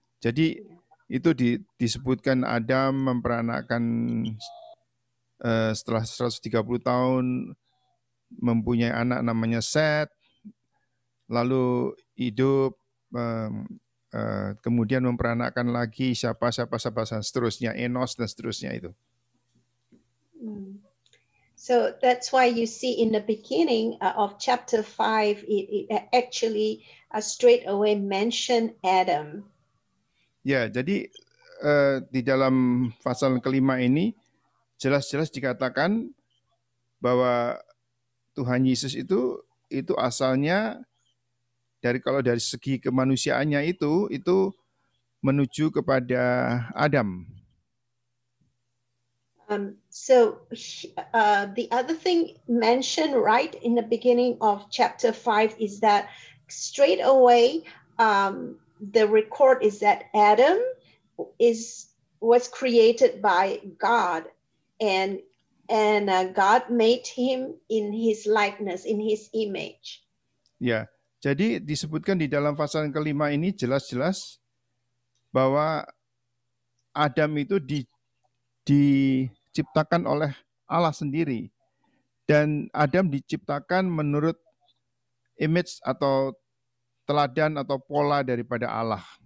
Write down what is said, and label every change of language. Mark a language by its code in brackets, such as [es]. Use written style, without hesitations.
[id] Jadi itu disebutkan Adam memperanakkan setelah 130 tahun mempunyai anak namanya Set, lalu hidup, kemudian memperanakkan lagi siapa seterusnya, Enos dan seterusnya itu. [en] So that's why you see in the beginning of chapter 5, it actually straight away mention Adam. [id] Ya, jadi di dalam pasal ke-5 ini jelas-jelas dikatakan bahwa Tuhan Yesus itu asalnya kalau dari segi kemanusiaannya itu menuju kepada Adam. [en] So the other thing mentioned right in the beginning of chapter 5 is that straight away the record is that Adam was created by God, and God made him in his likeness, in his image. [id] Ya, jadi disebutkan di dalam pasal ke-5 ini jelas-jelas bahwa Adam itu diciptakan oleh Allah sendiri, dan Adam diciptakan menurut image atau teladan atau pola daripada Allah.